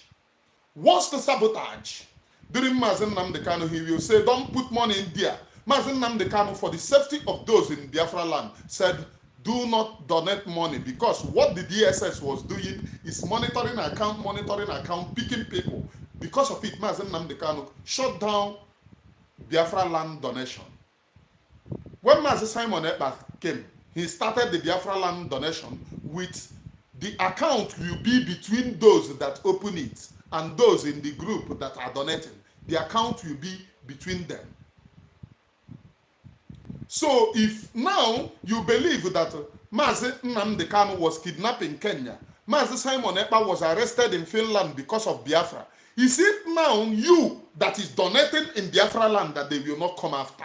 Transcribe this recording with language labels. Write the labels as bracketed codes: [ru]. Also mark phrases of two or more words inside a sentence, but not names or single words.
[en] Worst sabotage. During Mazi Nnamdi Kanu, he will say, don't put money in there. Mazi Nnamdi Kanu, for the safety of those in Biafra land, said, do not donate money, because what the DSS was doing is monitoring account, picking people. Because of it, Mazi Nnamdi Kanu shut down Biafra land donation. When Mazi Simon Ekpa came, he started the Biafra land donation with the account will be between those that open it and those in the group that are donating. The account will be between them. So if now you believe that Mazi Nnamdi Kanu was kidnapped in Kenya, Mazi Simon Ekpa was arrested in Finland because of Biafra, is it now you that is donating in Biafra land that they will not come after?